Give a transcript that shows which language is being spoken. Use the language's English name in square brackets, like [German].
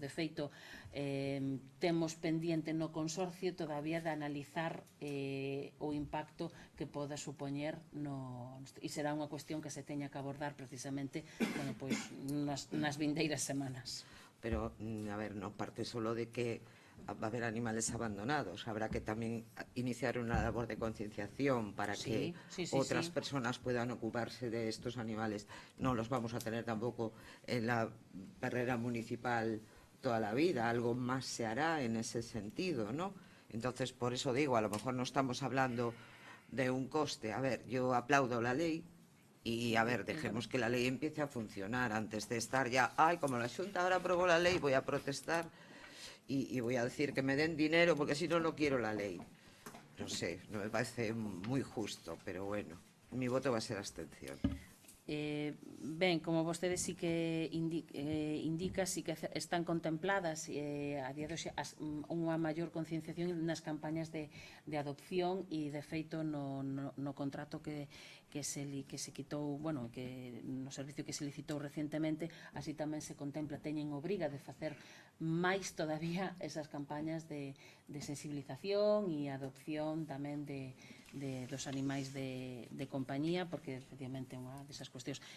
[Galician] De feito, temos pendiente no consorcio todavía de analizar o impacto que poda supoñer e será unha cuestión que se teña que abordar precisamente pois, nas vindeiras semanas. [Spanish] Pero, a ver, no parte solo de que va a haber animales abandonados. Habrá que también iniciar una labor de concienciación para que otras personas puedan ocuparse de estos animales. No los vamos a tener tampoco en la perrera municipal toda la vida. Algo más se hará en ese sentido, ¿no? Entonces, por eso digo, a lo mejor no estamos hablando de un coste. A ver, yo aplaudo la ley y, a ver, dejemos que la ley empiece a funcionar antes de estar ya, ay, como la Xunta ahora aprobó la ley, voy a protestar y voy a decir que me den dinero porque si no, no quiero la ley. No sé, no me parece muy justo, pero bueno, mi voto va a ser abstención. [Galician] Ben, como vostede sí que indica, sí que están contempladas a día de hoxe unha maior concienciación nas campañas de adopción e de feito no contrato que se quitou, bueno, que no servicio que se licitou recientemente, así tamén se contempla, teñen obriga de facer máis todavía esas campañas de sensibilización e adopción tamén dos animais de compañía, porque efectivamente é unha desas cuestións.